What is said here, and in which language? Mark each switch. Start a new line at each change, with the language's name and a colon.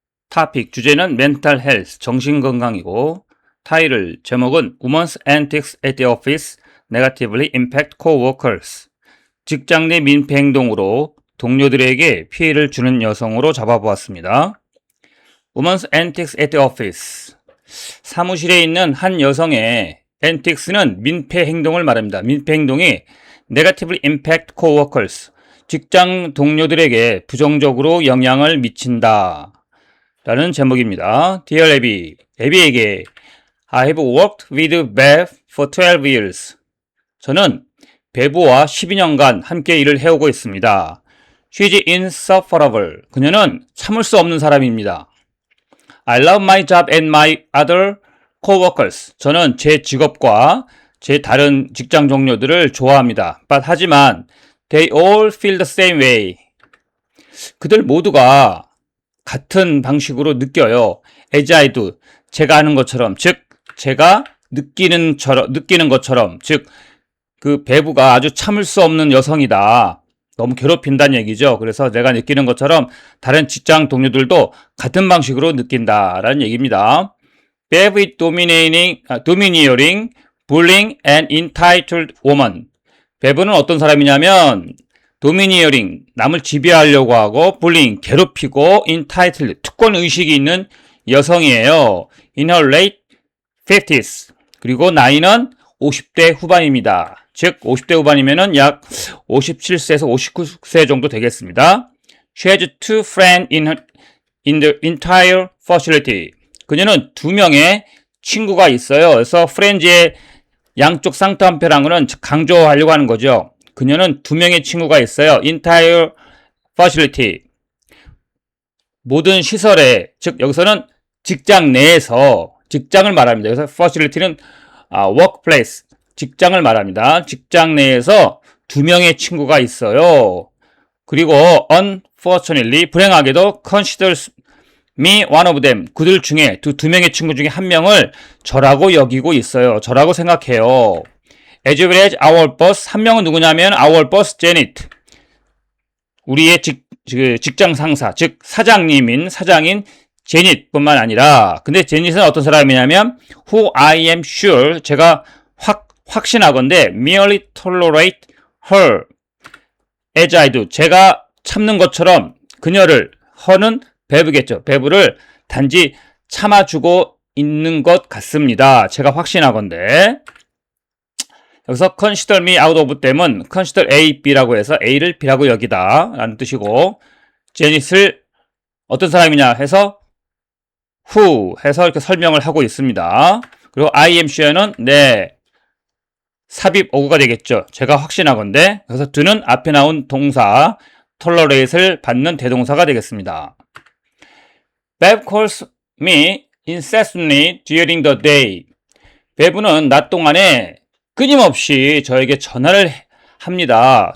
Korean: 토픽 주제는 멘탈 헬스 정신 건강이고 타이틀 제목은
English: Women's Antics at the Office Negatively Impact Coworkers
Korean: 직장 내 민폐 행동으로 동료들에게 피해를 주는 여성으로 잡아보았습니다.
English: Women's Antics at the Office
Korean: 사무실에 있는 한 여성의 antics는 민폐 행동을 말합니다. 민폐 행동이
English: Negatively impact coworkers.
Korean: 직장 동료들에게 부정적으로 영향을 미친다. 라는 제목입니다.
English: Dear Abby,
Korean: 에비에게
English: I have worked with Bev for 12 years.
Korean: 저는 베브와 12년간 함께 일을 해오고 있습니다.
English: She's insufferable.
Korean: 그녀는 참을 수 없는 사람입니다.
English: I love my job and my other coworkers.
Korean: 저는 제 직업과 제 다른 직장 동료들을 좋아합니다. 하지만
English: they all feel the same way.
Korean: 그들 모두가 같은 방식으로 느껴요.
English: as I do.
Korean: 제가 하는 것처럼, 즉 제가 느끼는 것처럼, 즉 그 배부가 아주 참을 수 없는 여성이다. 너무 괴롭힌다는 얘기죠. 그래서 내가 느끼는 것처럼 다른 직장 동료들도 같은 방식으로 느낀다라는 얘기입니다.
English: Bev is domineering, bullying, and entitled woman.
Korean: 베브는 어떤 사람이냐면 domineering, 남을 지배하려고 하고 bullying, 괴롭히고 entitled, 특권 의식이 있는 여성이에요.
English: In her late 50s.
Korean: 그리고 나이는 50대 후반입니다. 즉 50대 후반이면은 약 57세에서 59세 정도 되겠습니다.
English: She has two friends in the entire facility.
Korean: 그녀는 두 명의 친구가 있어요. 그래서 friends의 양쪽 쌍따옴표랑은 강조하려고 하는 거죠. 그녀는 두 명의 친구가 있어요.
English: entire facility.
Korean: 모든 시설에, 즉 여기서는 직장 내에서 직장을 말합니다. 그래서 facility는 workplace, 직장을 말합니다. 직장 내에서 두 명의 친구가 있어요. 그리고
English: unfortunately,
Korean: 불행하게도
English: considers me one of them.
Korean: 그들 중에 두 명의 친구 중에 한 명을 저라고 여기고 있어요. 저라고 생각해요.
English: As well as our boss.
Korean: 한 명은 누구냐면 our boss Janet. 우리의 직장 상사, 즉 사장인 제닛뿐만 아니라, 근데 제닛은 어떤 사람이냐면
English: who I am sure,
Korean: 제가 확신하건대
English: merely tolerate her as I do.
Korean: 제가 참는 것처럼 그녀를, her는 베브겠죠. 베브를 단지 참아주고 있는 것 같습니다. 제가 확신하건대. 여기서
English: consider me out of them
Korean: 은 consider A, B라고 해서 A를 B라고 여기다 라는 뜻이고, 제닛을 어떤 사람이냐 해서 who 해서 이렇게 설명을 하고 있습니다. 그리고 I am sure는 네, 삽입 어구가 되겠죠. 제가 확신하건대. 그래서 do는 앞에 나온 동사 tolerate를 받는 대동사가 되겠습니다.
English: Bev calls me incessantly during the day.
Korean: 베브는 낮 동안에 끊임없이 저에게 전화를 합니다.